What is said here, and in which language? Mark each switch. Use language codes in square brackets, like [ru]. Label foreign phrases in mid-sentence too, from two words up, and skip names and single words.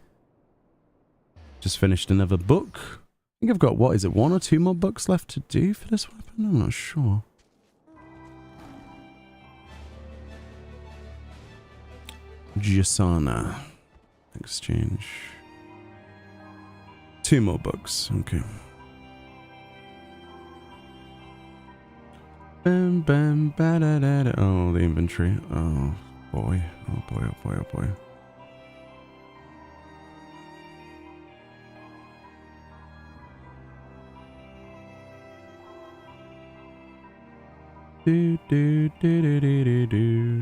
[en] Just finished another book. I think I've got, what is it, 1 or 2 more books left to do for this weapon? I'm not sure. Jasana. Exchange. 2 more books, okay. Bam, bam, ba, da, da, da. Oh, the inventory. Oh boy, oh boy, oh boy, oh boy. Do, do, do, do, do, do, do.